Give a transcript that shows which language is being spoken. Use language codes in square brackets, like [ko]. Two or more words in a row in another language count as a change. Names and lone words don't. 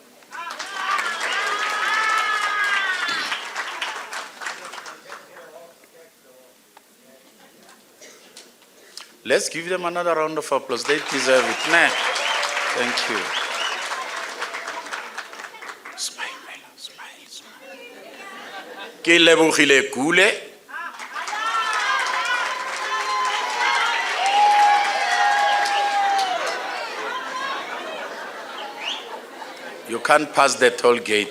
[en] Let's give them another round of applause. They deserve it. Nah. Thank you. Smile, Mela. Smile, smile. [tn] Ke lebogile Kule. [en] You can't pass the toll gate.